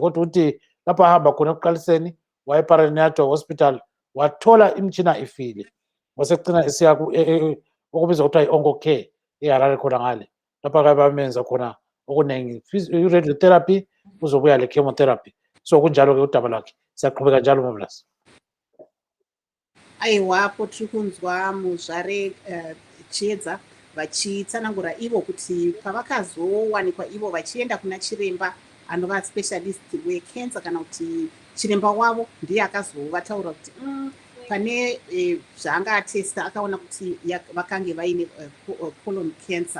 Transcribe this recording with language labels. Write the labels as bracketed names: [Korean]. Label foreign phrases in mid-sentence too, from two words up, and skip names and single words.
[North Ndebele] Kodwa ukuthi lapho ahamba khona ekuqaliseni waye-Premature Hospital wathola imitshina ifile, wasegcina esiya okubizwa kuthiwa i-Oncocare eHarare khona ngale, lapha ke bamenza khona okunengi, i-radiotherapy kuzobuya le-chemotherapy. So kunjalo ke udaba lwakhe, siyaqhubeka njalo Mavlas. [Shona] Aiwapo tiri kunzwa muzvare Chiedza vachitsanangura ivo kuti pavakazowanikwa ivo vachienda kuna chiremba anova specialist wecancer kana kuti chiremba wavo ndiye akazovataura kuti pane zvaanga atesta akaona kuti vakange vaine [English] colon cancer.